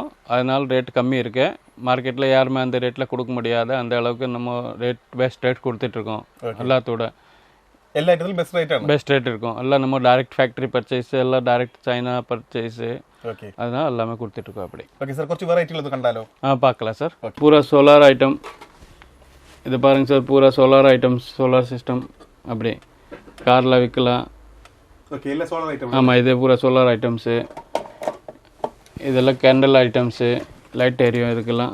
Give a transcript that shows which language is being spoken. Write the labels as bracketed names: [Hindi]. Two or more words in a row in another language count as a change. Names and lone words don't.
[Tamil] அதனால ரேட் கம்மி இருக்கு. மார்க்கெட்டில் யாருமே அந்த ரேட்டில் கொடுக்க முடியாது. அந்த அளவுக்கு நம்ம [English] best rate [Tamil] கொடுத்துட்டு இருக்கோம். எல்லாத்தோட எல்லா இடத்துலையும் [English] best rate [Tamil] இருக்கும். எல்லாம் நம்ம [English] direct factory purchase, [Tamil] எல்லாம் [English] direct China purchase. [Tamil] ஓகே, அதனால எல்லாமே கொடுத்துட்டு இருக்கோம். அப்படி. ஓகே சார், [Malayalam] കുറച്ച് വെറൈറ്റികൾ കണ്ടാലോ? [Tamil] பார்க்கலாம் சார். பூரா [English] solar item [Tamil] இது பாருங்க சார். பூரா [English] solar items, solar system. [Tamil] அப்படி காரில் விற்கலாம். ஓகே, இல்லை [English] solar item. [Tamil] ஆமாம், இது பூரா [English] solar items. [Tamil] இதெல்லாம் [English] candle items, [Tamil] லைட் எரியும் இதுக்கெல்லாம்.